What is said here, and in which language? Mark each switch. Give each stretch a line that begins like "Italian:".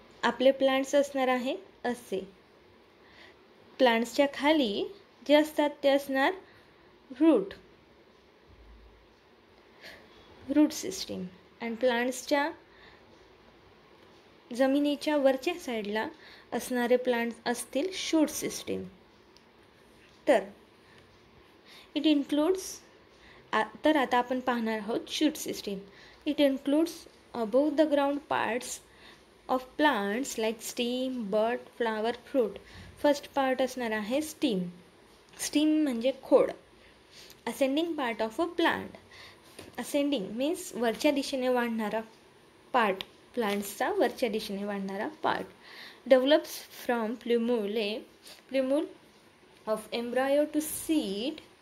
Marathi: आपले प्लांट्स असणार आहे असे. प्लांट्सच्या खाली जे असतात ते असणार रूट सिस्टीम. आणि प्लांट्सच्या जमिनीच्या वरच्या साईडला असणारे प्लांट्स असतील शूट सिस्टीम. तर
English: it includes,
Marathi: तर आता आपण पाहणार आहोत shoot system.
English: It includes above the ground parts of plants like stem, bud, flower, fruit. First part
Marathi: असणार आहे स्टीम. स्टीम म्हणजे खोड.
English: Ascending part of a plant. Ascending means
Marathi: वरच्या दिशेने वाढणारा पार्ट, प्लांट्सचा वरच्या दिशेने वाढणारा part.
English: Develops from plumule of embryo to seed.